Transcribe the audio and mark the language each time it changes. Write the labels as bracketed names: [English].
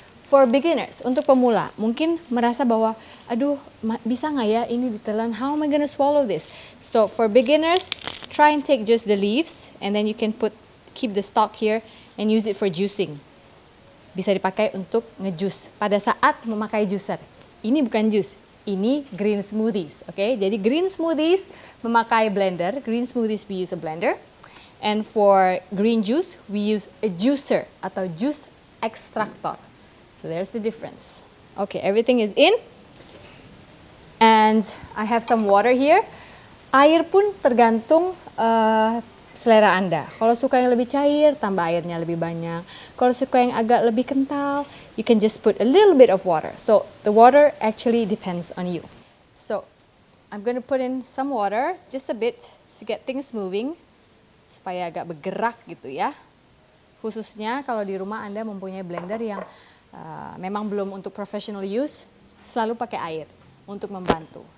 [English] For beginners, [Indonesian] untuk pemula, mungkin merasa bahwa, aduh, bisa nggak ya ini ditelan? [English] How am I gonna swallow this? So for beginners, try and take just the leaves, and then you can keep the stalk here and use it for juicing. [Indonesian] Bisa dipakai untuk ngejus pada saat memakai juicer. Ini bukan jus, ini green smoothies, oke? Okay? Jadi green smoothies memakai blender. [English] Green smoothies we use a blender. And for green juice, we use a juicer atau juice extractor. So there's the difference. Okay, everything is in. And I have some water here. [Indonesian] Air pun tergantung selera Anda. Kalau suka yang lebih cair, tambah airnya lebih banyak. Kalau suka yang agak lebih kental, [English] you can just put a little bit of water. So the water actually depends on you. So I'm going to put in some water, just a bit to get things moving. [Indonesian] Supaya agak bergerak gitu ya. Khususnya kalau di rumah Anda mempunyai blender yang memang belum untuk professional use, selalu pakai air untuk membantu.